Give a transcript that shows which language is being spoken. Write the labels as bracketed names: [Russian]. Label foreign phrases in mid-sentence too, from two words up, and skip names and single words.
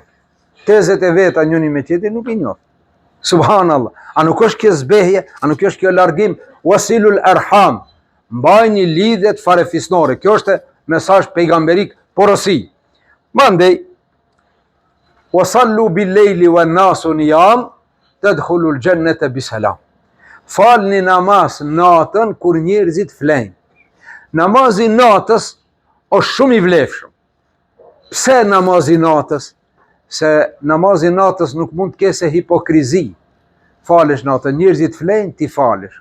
[Albanian] Tezet e vetë a njëni me tjetër nuk i njof. Subhanallah. A nuk është kjo zbehje, a nuk është kjo largim, [Arabic] وصلوا الأرحام, [Albanian] mbajni lidhjet farefisnore. Kjo është mesazh pejgamberik porosi. [Arabic] Mandej, وصلوا بالليل والناس نيام تدخلوا الجنة بسلام. [Albanian] Falni namaz natën kur njerëzit flejnë. Namazi natës është shumë i vlefshëm. Pse namazi natës? Se namazi natës nuk mund të kese hipokrizi. Falesh natën, njerëzit flejnë, ti falesh.